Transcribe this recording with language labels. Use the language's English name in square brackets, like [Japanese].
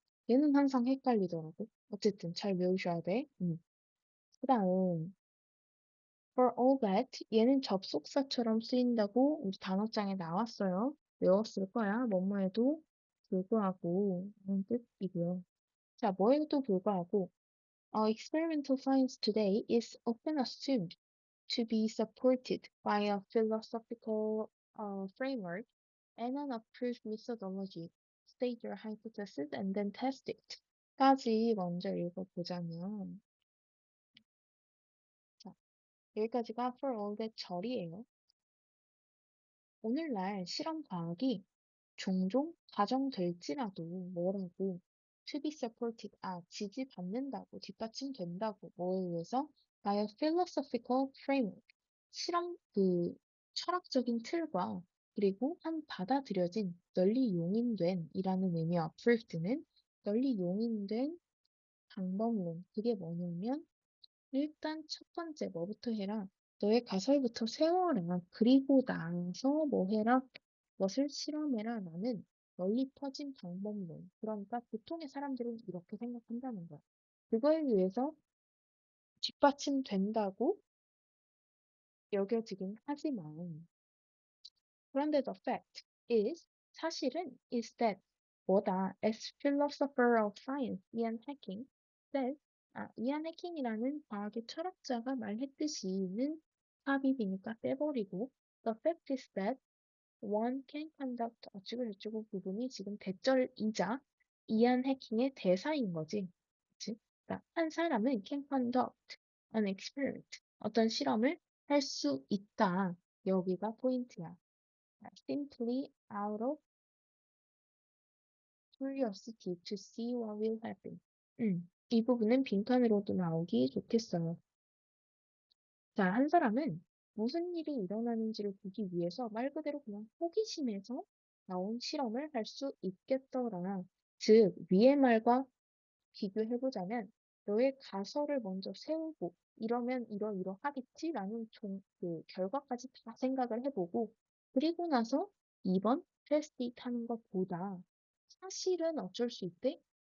[Korean] 얘는 항상 헷갈리더라고. 어쨌든 잘 외우셔야 돼. 그 다음, for all that 얘는 접속사처럼 쓰인다고 우리 단어장에 나왔어요. 외웠을 거야. 뭐뭐에도 불구하고 라는 뜻이고요. 자, 뭐에도 불구하고 [English] experimental science today is often assumed to be supported by a philosophical framework and an approved methodology. State your hypothesis and then test it. [Korean] 까지 먼저 읽어보자면 자, 여기까지가 for all that 절이에요. 오늘날 실험 과학이 종종 가정될지라도 뭐라고 [English] to be supported, [Korean] 지지받는다고, 뒷받침된다고, 뭐에 의해서? [English] by a philosophical framework, [Korean] 실험, 철학적인 틀과 그리고 한 받아들여진, 널리 용인된 이라는 의미와 approved는 널리 용인된 방법론, 그게 뭐냐면 일단 첫 번째 뭐부터 해라? 너의 가설부터 세워라. 그리고 나서 뭐 해라? 것을 실험해라. 라는 널리 퍼진 방법론. 그러니까 보통의 사람들은 이렇게 생각한다는 거야. 그거에 의해서 뒷받침된다고 여겨지긴 하지만 그런데 [English] the fact is 사실은 is that 뭐다 as philosopher of science Ian Hacking says [Korean] 이안 해킹이라는 과학의 철학자가 말했듯이는 삽입이니까 빼버리고 [English] the fact is that one can conduct [Korean] 어쩌고저쩌고 부분이 지금 대절이자 이안 해킹의 대사인 거지. 그치? 그러니까 한 사람은 [English] can conduct an experiment. [Korean] 어떤 실험을 할 수 있다. 여기가 포인트야. [English] simply out of curiosity to see what will happen. [Korean] 이 부분은 빈칸으로도 나오기 좋겠어요. 자, 한 사람은 무슨 일이 일어나는지를 보기 위해서 말 그대로 그냥 호기심에서 나온 실험을 할 수 있겠더라. 즉, 위의 말과 비교해보자면 너의 가설을 먼저 세우고 이러면 이러이러하겠지라는 그 결과까지 다 생각을 해보고 그리고 나서 2번 테스트 하는 것보다 사실은 어쩔 수 있대?